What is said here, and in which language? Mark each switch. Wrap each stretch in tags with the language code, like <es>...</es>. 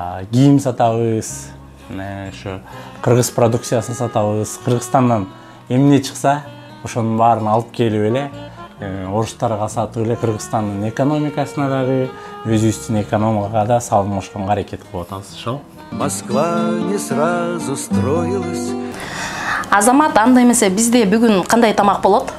<ky>Кийим сатабыз, ошо кыргыз продукциясын сатабыз. Кыргызстандан эмне чыкса, ошонун баарын алып келип эле орустарга сатып эле Кыргызстандын экономикасына дагы, өзүбүздүн экономикага да салым кошконго аракет кылып атабыз, ошол.</ky> <ru>Москва не сразу строилась.</ru> <ky>Азамат, анда эмесе бизде бүгүн кандай тамак болот?</ky>